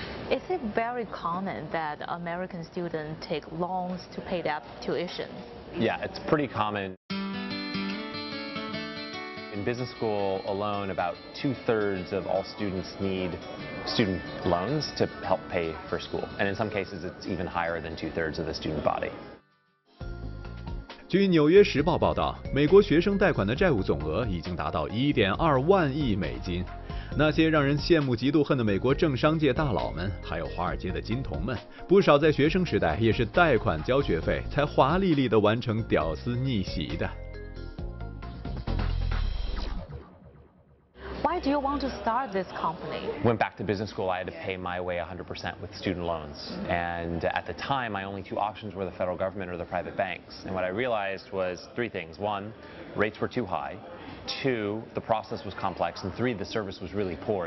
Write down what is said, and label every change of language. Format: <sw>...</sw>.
<en>Is it very common that American students take loans to pay their tuition? Yeah, it's pretty common. In business school alone, about 2/3 of all students need student loans to help pay for school. And in some cases, it's even higher than 2/3 of the student body.</en> <zh>据《纽约时报》报道，美国学生贷款的债务总额已经达到1.2万亿美金。那些让人羡慕嫉妒恨的美国政商界大佬们，还有华尔街的金童们，不少在学生时代也是贷款交学费，才华丽丽地完成屌丝逆袭的。</zh> <en>Why do you want to start this company? Went back to business school, I had to pay my way 100% with student loans. And at the time, my only two options were the federal government or the private banks. And what I realized was three things. One, rates were too high. Two, the process was complex. And three, the service was really poor.</en>